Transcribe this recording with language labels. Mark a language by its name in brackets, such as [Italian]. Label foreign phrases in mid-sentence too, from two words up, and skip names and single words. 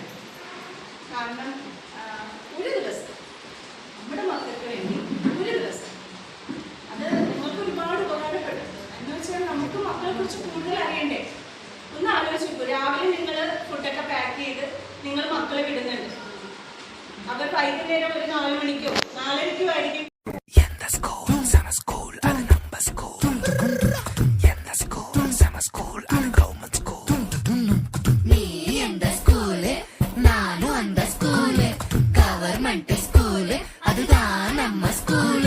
[Malayalam] കാരണം ഒരു ദിവസം നമ്മുടെ മക്കൾക്ക് വേണ്ടി ഒരു ദിവസം അത് നിങ്ങൾക്ക് ഒരുപാട് ഉപകാരപ്പെടും. എന്ന് വെച്ചാൽ നമുക്ക് മക്കളെ കുറിച്ച് കൂടുതൽ അറിയണ്ടേ? ഒന്ന് ആലോചിച്ച് നോക്കൂ. രാവിലെ നിങ്ങൾ ഫുഡൊക്കെ പാക്ക് ചെയ്ത് നിങ്ങൾ മക്കളെ വിടുന്നുണ്ട്. അവർ വൈകുന്നേരം ഒരു 4 മണിക്കോ 4:30ക്കോ ആയിരിക്കും. [Tamil] எந்த ஸ்கூல் செம ஸ்கூல் அது நம்ம ஸ்கூல். எந்த ஸ்கூல் செம ஸ்கூல் அது [English] government school. [Tamil] நீ எந்த ஸ்கூலு நானும் அந்த ஸ்கூலு. [English] government school [Tamil] அதுதான் நம்ம ஸ்கூலு.